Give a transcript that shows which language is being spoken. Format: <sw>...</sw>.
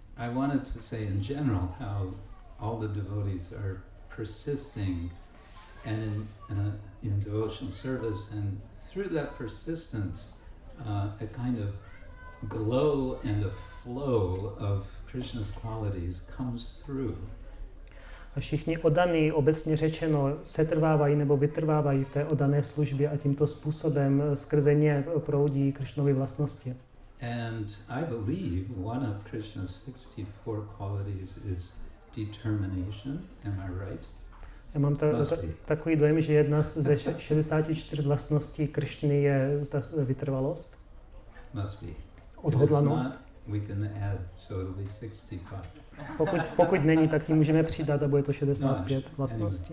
<en>I wanted to say in general how all the devotees are persisting and in devotional service, and through that persistence, a kind of glow and a flow of Krishna's qualities comes through.</en> <cs>A všichni oddaní, obecně řečeno, setrvávají nebo vytrvávají v té oddané službě a tímto způsobem skrze ně proudí Krišnovy vlastnosti.</cs> <en>And I believe one of Krishna's 64 qualities is determination. Am I right?</en> <cs>Já mám takový dojem, že jedna ze 64 vlastností Krišny je ta vytrvalost.</cs> <en>Must be.</en> <cs>Odhodlanost.</cs> <en>If it's not, we can add, so it'll be 65.</en> <cs>Pokud není, tak tím můžeme přidat a bude to 65 vlastností.</cs>